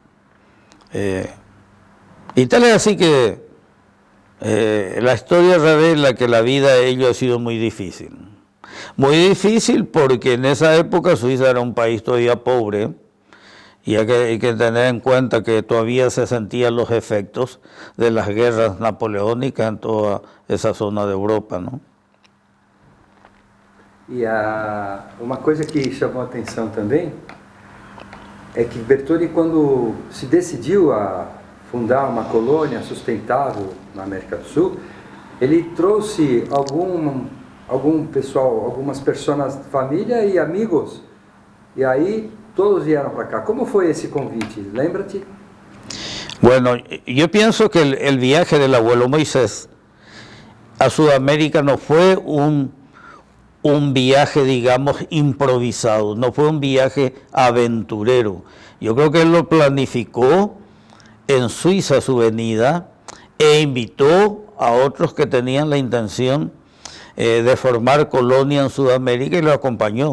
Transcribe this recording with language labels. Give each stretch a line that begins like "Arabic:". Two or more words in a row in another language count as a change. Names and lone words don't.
Spanish: Y tal es así que la historia revela que la vida de ellos ha sido muy difícil. Muy difícil porque en esa época Suiza era un país todavía pobre y hay que tener en cuenta que todavía se sentían los efectos de las guerras napoleónicas en toda esa zona de Europa, ¿no?
Portuguese: E uma coisa que chamou a atenção também é que Bertoni, quando se decidiu a fundar uma colônia sustentável na América do Sul, ele trouxe algum pessoal, algumas pessoas, família e amigos, e aí todos vieram para cá.
Spanish: ¿Cómo fue ese convite?
Portuguese: Lembra-te?
Spanish: Bueno, yo pienso que el viaje del abuelo Moisés a Sudamérica no fue un viaje, digamos, improvisado, no fue un viaje aventurero. Yo creo que él lo planificó en Suiza su venida e invitó a otros que tenían la intención de formar colonia en Sudamérica y lo acompañó.